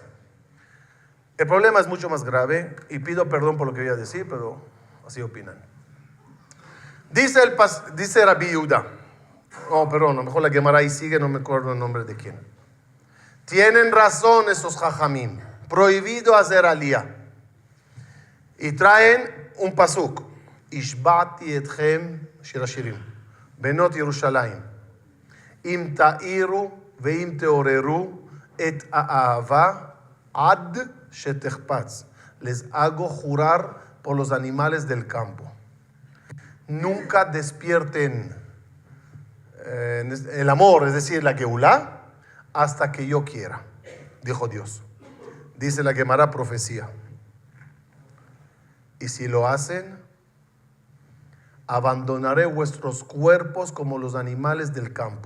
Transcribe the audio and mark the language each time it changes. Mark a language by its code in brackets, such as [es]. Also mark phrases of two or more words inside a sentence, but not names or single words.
[es] El problema es mucho más grave y pido perdón por lo que voy a decir, pero así opinan. Dice Rabbi Yehuda, perdón, a lo mejor la Gemara ahí sigue, no me acuerdo el nombre de quién. Tienen razón esos jajamim, prohibido hacer aliyah. Y traen un pasuk, [he] השבעתי אתכם שיר השירים בנות ירושלים אם תעירו ואם תעוררו את האהבה עד שתחפץ. [es] Les hago jurar por los animales del campo. Nunca despierten el amor, es decir, la Geulá, hasta que yo quiera, dijo Dios. Dice la Gemara, profecía. Y si lo hacen, abandonaré vuestros cuerpos como los animales del campo.